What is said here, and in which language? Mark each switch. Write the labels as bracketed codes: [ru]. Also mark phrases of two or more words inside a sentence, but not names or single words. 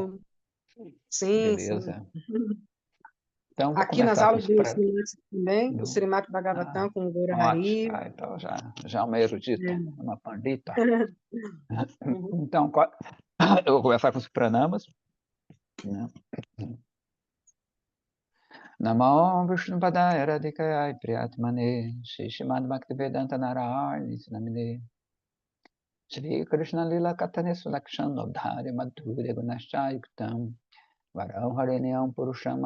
[pt] Botafogo. Sim, sim. Beleza. Então, vou Aqui nas começar com aulas os do pré... Srimati também, o do... Srimati Ah, Bhagavatam com o Gora ótimo. Hari. Então, já uma erudita, É. uma pandita. Uhum. Então, eu vou começar com os pranamas. Né? [sa] नमो विष्णु पादाय राधिकाय प्रियात्मने श्रीश्रीमद् भक्तिवेदान्त नारायण नामिने श्री कृष्ण लीला कथने सुलक्षण ओब्धारी माधुर्य गुणसंयुक्तं वरौहरिणीयं पुरुषम्